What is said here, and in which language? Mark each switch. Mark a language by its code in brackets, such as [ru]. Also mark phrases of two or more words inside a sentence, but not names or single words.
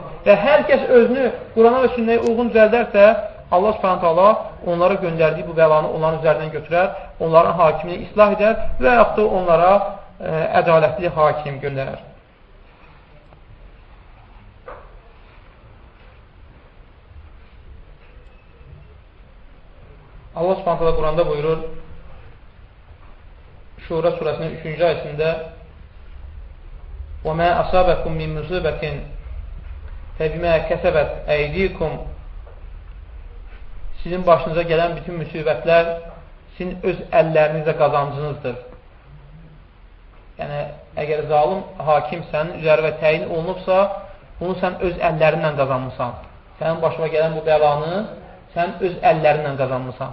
[az] Və hər kəs özünü Qurana və sünnəyə uyğun düzəldərsə, Allah [ar] سبحانه تعالى [az] onlara göndərdiyi bu bəlanı onların üzərindən götürər, onların hakimini islah edər və yaxud da onlara ədalətli hakim göndərər. Allah [ar] سبحانه تعالى [az] Quranda buyurur, Şura surəsinin 3-cü ayəsində [ar] وَمَا أَصَابَكُمْ مِنْ مُصِيبَةٍ فَبِمَا كَسَبَتْ أَيْدِيكُمْ [az] Sizin başınıza gələn bütün müsibətlər sizin öz əllərinizə qazancınızdır. Yəni, əgər zalim hakim sənin üzərində təyin olunubsa, bunu sən öz əllərinlə qazanmısan. Sənin başına gələn bu bəlanı sən öz əllərinlə qazanmısan.